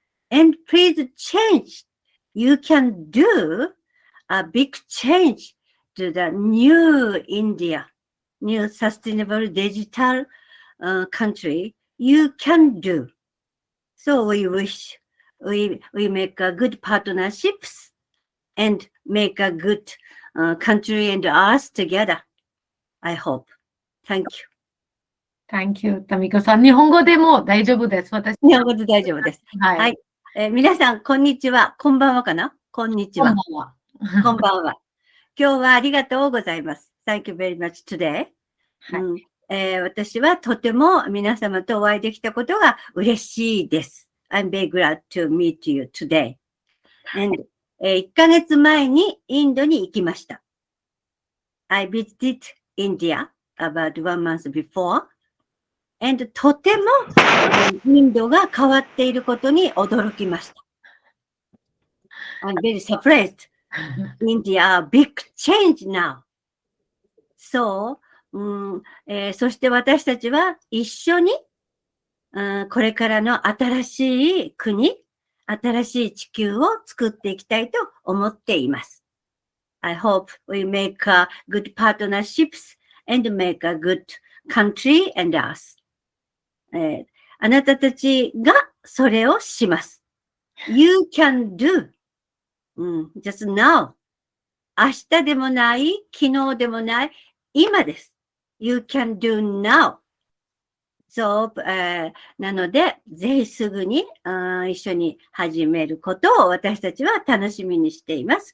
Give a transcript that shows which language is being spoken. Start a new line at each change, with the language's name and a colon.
English: And please change. You can do a big change to the new India, new sustainable digital country. You can do. So we wish we make a good partnerships and make a good country and us together. I hope. Thank you. Thank you,
Japanese: タミコさん。日本語でも大丈夫です。私。日本語で大丈夫です。はい。はい。皆さん、こんにちは。こんばんはかな？こんにちは。こんばんは。こんばんは。今日はありがとうございます。
English: Thank you very much today.
Japanese: はい。私はとても皆様とお会いできたことが嬉しいです。
English: I'm very glad to meet you today.
Japanese: And 1ヶ月前にインドに行きました。
English: I visited India about 1 month before.
Japanese: And とてもインドが変わっていることに驚きました。
English: I'm very surprised. India, big change now.
Japanese: So, そして私たちは一緒に、これからの新しい国、新しい地球を作っていきたいと思っています。
English: I hope we make good partnerships and make a good country and us.
Japanese: あなたたちがそれをします。
English: You can do. Just now.
Japanese: 明日でもない、昨日でもない、今です。
English: You can do now.
Japanese: So, なので、ぜひすぐに一緒に始めることを私たちは楽しみにしています。